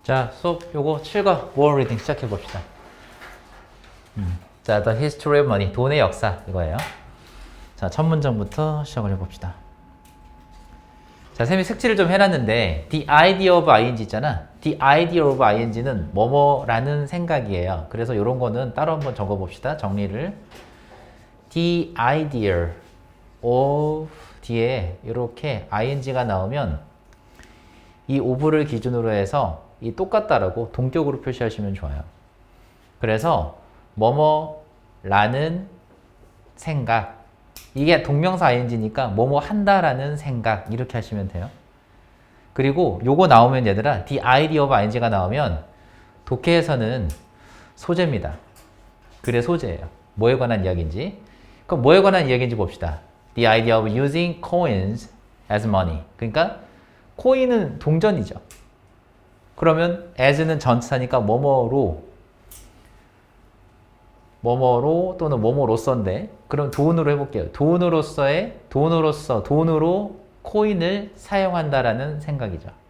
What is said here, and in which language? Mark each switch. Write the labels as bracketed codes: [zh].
[ko] 자, 수업 요거 7과 [en] War Reading [ko] 시작해 봅시다. 자, [en] The History of Money, [ko] 돈의 역사 이거예요. 자, 첫 문장부터 시작을 해봅시다. 자, 쌤이 색칠을 좀 해놨는데 [en] The idea of ing [ko] 있잖아. [en] The idea of ing [ko] 는 뭐뭐라는 생각이에요. 그래서 이런 거는 따로 한번 적어봅시다. 정리를. [en] The idea of [ko] 뒤에 이렇게 ing가 나오면 이 of를 기준으로 해서 이 똑같다라고 동격으로 표시하시면 좋아요. 그래서 뭐뭐라는 생각, 이게 동명사 ing니까 뭐뭐 한다라는 생각 이렇게 하시면 돼요. 그리고 요거 나오면 얘들아 [en] the idea of ing [ko] 가 나오면 독해에서는 소재입니다. 글의 소재예요. 뭐에 관한 이야기인지. 그럼 뭐에 관한 이야기인지 봅시다. [en] The idea of using coins as money. [ko] 그러니까 코인은 동전이죠. 그러면 as는 전치사니까 뭐뭐로 또는 뭐뭐로서인데 그럼 돈으로 해볼게요. 돈으로 코인을 사용한다라는 생각이죠.